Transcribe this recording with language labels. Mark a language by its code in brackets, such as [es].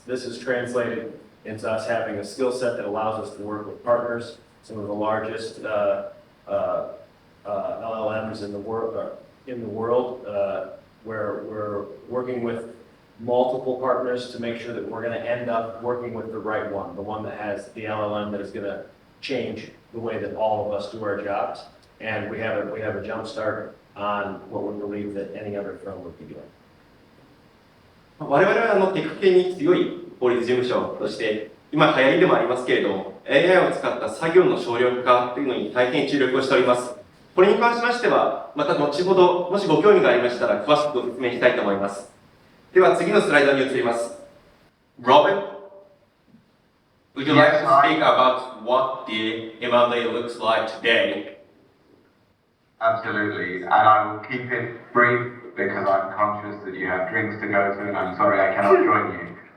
[en] This is translated into us having a skill set that allows us to work with partners, some of the largest LLMs in the world, where we're working with multiple partners to make sure that we're going to end up working with the right one, the one that has the LLM that is going to change the way that all of us do our jobs. And we have a jump start on what we believe that any other firm would be doing. [ja] 我々はテク系に強い法律事務所として、今流行りでもありますけれども、AI を使った作業の省力化というのに大変注力をしております。これに関しましては、また後ほど、もしご興味がありましたら、詳しくご説明したいと思います。では次のスライドに移ります。 [en] Robin, would you like to speak about what the M&A looks like today? Absolutely, and I will keep it brief because I'm conscious that you have drinks to go to, and I'm sorry I cannot join you.